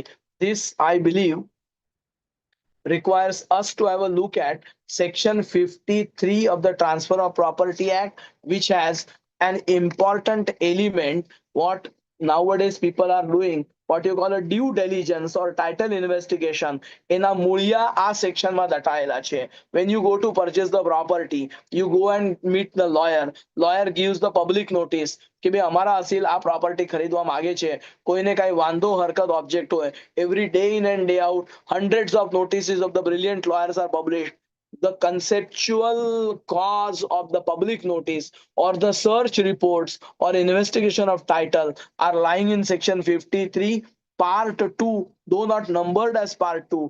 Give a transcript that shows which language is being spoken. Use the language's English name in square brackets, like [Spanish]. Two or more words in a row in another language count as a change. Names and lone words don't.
[English] This, I believe, requires us to have a look at section 53 of the Transfer of Property Act, which has an important element what nowadays people are doing, what you call a due diligence or title investigation. [Gujarati] એના મૂળિયા આ સેક્શનમાં દટાયેલા છે. [English] When you go to purchase the property, you go and meet the lawyer. Lawyer gives the public notice [Gujarati] કે ભાઈ અમારા અસીલ આ પ્રોપર્ટી ખરીદવા માંગે છે, કોઈને કાંઈ વાંધો હરકત ઓબ્જેક્ટ હોય. [English] Every day in and day out, hundreds of notices of the brilliant lawyers are published. The conceptual cause of the public notice or the search reports or investigation of title are lying in section 53 part 2, though not numbered as part 2.